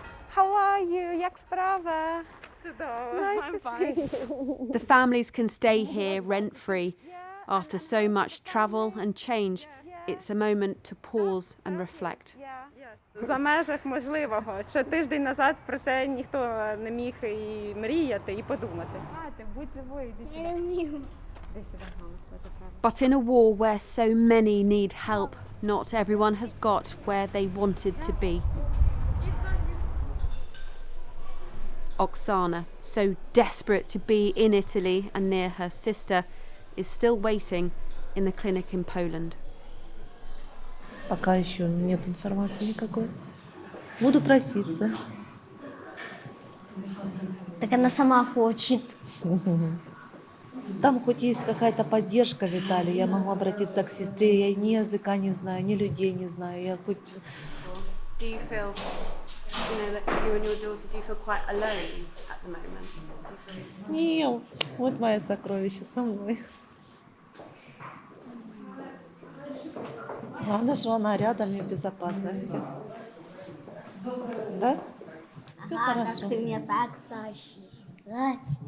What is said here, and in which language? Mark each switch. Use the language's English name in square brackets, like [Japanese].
[English] How are you? [Ukrainian] Як справа? [English] Nice to see you. The families can stay here rent-free. After so much travel and change, it's a moment to pause and reflect. [Ukrainian] За межах можливого. Ще тиждень назад про це ніхто не міг і мріяти, і подумати. Будь живою, [English] But in a war where so many need help, not everyone has got where they wanted to be. Oksana, so desperate to be in Italy and near her sister, is still waiting in the clinic in Poland. [Russian] Пока еще нет информации никакой. Буду проситься. Так она сама хочет. Там хоть есть какая-то поддержка в Италии, я могу обратиться к сестре, я ни языка не знаю, ни людей не знаю, я хоть... [English] Do you feel, that you and your daughter, do you feel quite alone at the moment? [Russian] Нет, вот мое сокровище со мной. Главное, что она рядом и в безопасности. Да? Все хорошо. Как ты меня так тащишь, да?